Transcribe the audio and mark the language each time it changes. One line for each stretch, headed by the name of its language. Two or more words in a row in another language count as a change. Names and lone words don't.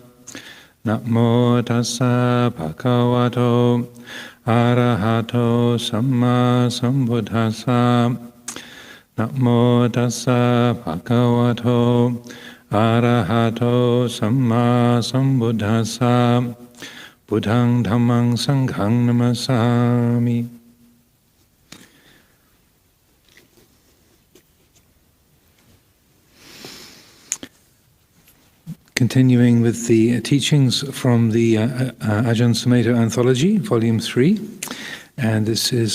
Pali: Namo tassa bhagavato arahato samma sambuddhassa. Namo tassa bhagavato arahato samma sambuddhassa. Buddhang dhammang sanghang namasami.
English: Continuing with the teachings from the Ajahn Sumedho anthology, Vol.3, and this is